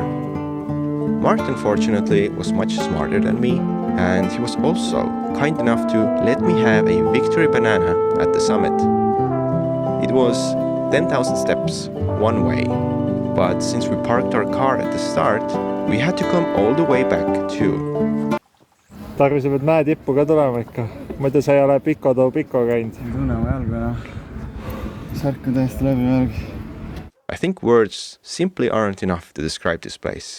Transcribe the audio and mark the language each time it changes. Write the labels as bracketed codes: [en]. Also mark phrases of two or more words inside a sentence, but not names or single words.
[en] Marten, fortunately, was much smarter than me, and he was also kind enough to let me have a victory banana at the summit. It was 10,000 steps one way, but since we parked our car at the start, we had to come all the way back too. [et] Tarvi, sa pead mäe tippu ka tulema ikka. Muidu sa ei ole piko käinud. Ei tunne oma jalgu enam. Särk on täiesti läbi järgi. [en] I think words simply aren't enough to describe this place.